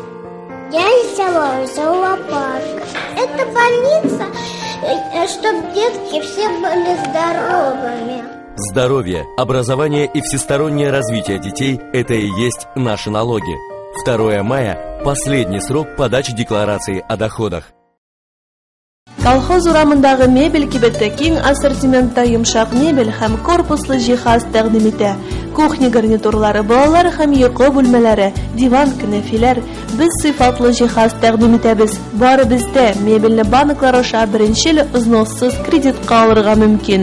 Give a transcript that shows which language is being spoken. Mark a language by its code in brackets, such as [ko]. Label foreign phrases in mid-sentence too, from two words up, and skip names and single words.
[ru] Я рисовала зоопарк. Это больница, чтобы детки все были здоровыми. Здоровье, образование и всестороннее развитие детей – это и есть наши налоги. 2 мая – последний срок подачи декларации о доходах. [tt] Колхоз урамындагы мебель кибетте киң ассортиментта йомшак мебель һәм корпуслы җиһаз тәкъдим итә. Кухня гарнитурлары, балалар һәм йокы бүлмәләре, диван, кенәфиләр. Без сыйфатлы җиһаз тәкъдим итәбез. Бары бездә мебельне банклар аша беренче ел взноссыз кредитка алырга мөмкин.